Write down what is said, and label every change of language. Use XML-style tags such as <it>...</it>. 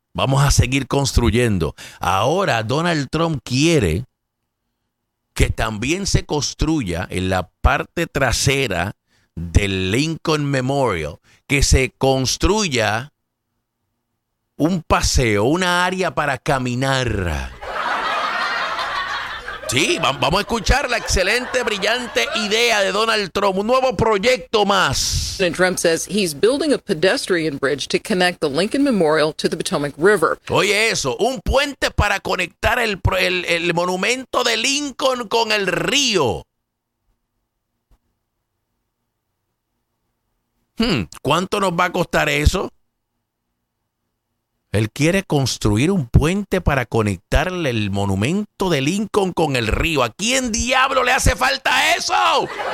<es>Vamos a seguir construyendo. Ahora Donald Trump quiere que también se construya en la parte trasera del Lincoln Memorial, que se construya un paseo, una área para caminar. Sí, vamos a escuchar la excelente, brillante idea de Donald Trump, un nuevo proyecto más.</es> <en>President Trump says he's building a pedestrian bridge to connect the Lincoln Memorial to the Potomac River.</en> <es>Oye eso, un puente para conectar el monumento de Lincoln con el río. ¿Cuánto nos va a costar eso? Él quiere construir un puente para conectarle el monumento de Lincoln con el río. ¿A quién diablo le hace falta eso?</es>